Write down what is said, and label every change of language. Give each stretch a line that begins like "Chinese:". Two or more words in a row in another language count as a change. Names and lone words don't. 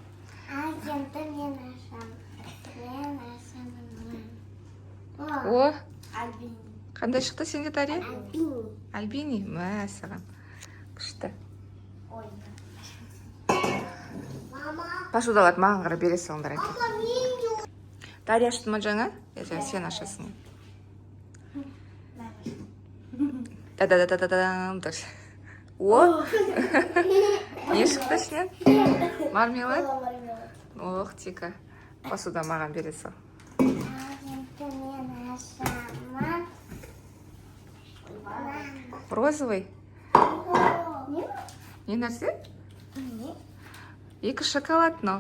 Kazakh: О, қандай шықты сенде, Дарья? Альбини. Мә, саған. Күшті. Посудаларды маған қарап бере салыңдар. Дарья ашты ма жаңа? Сен ашасың. Да-да-да-да-дам. О! Не шықты ішінен? Мармелад? Ох, тика. Посуда маған бере сал. Розовый? Не нәрсе? Екі шоколад, но.